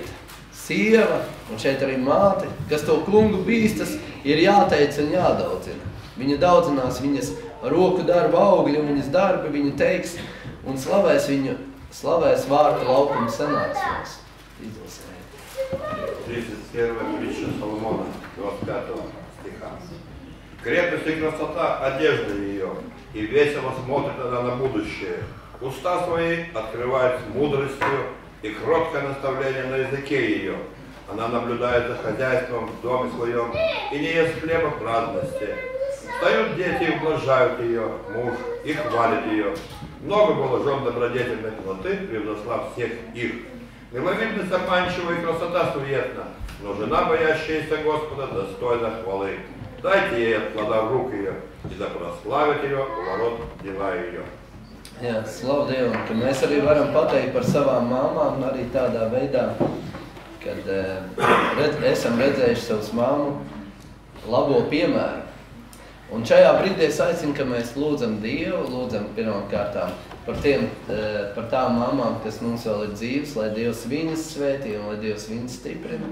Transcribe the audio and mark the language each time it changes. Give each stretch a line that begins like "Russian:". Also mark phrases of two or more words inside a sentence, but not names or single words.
Latvian: Sieva, un šeit arī māte, kas to kungu bīstas, ir jāteic un jādaudzina. Viņa daudzinās viņas roku darba augļi un viņas darbi, viņa teiks un slavēs vārta laukuma sanāksmēs.
Russian: 31 притча Соломона, 25 стиха. Крепость и красота одежды ее, и весело смотрит она на будущее. Уста свои открывает мудростью, и кроткое наставление на языке ее. Она наблюдает за хозяйством в доме своем и не ест хлеба праздности. Встают дети и ублажают ее, муж, и хвалит ее. Много было жен добродетельной плоты, превзошла всех их. Миловидность обманчива и красота суетна, но жена, боящаяся Господа, достойна хвалы. Dайте ей от плода рук ее, и да прославит ее у ворот dela ее.
Latvian: Jā, slavu Dievam, ka mēs arī varam pateikt par savām māmām, arī tādā veidā, kad esam redzējuši savus māmu labo piemēru. Un šajā brīdī es aicinu, ka mēs lūdzam Dievu, lūdzam pirmkārtām par tām mamām, kas mums vēl ir dzīves, lai Dievs viņas svētī un lai Dievs viņas stiprina.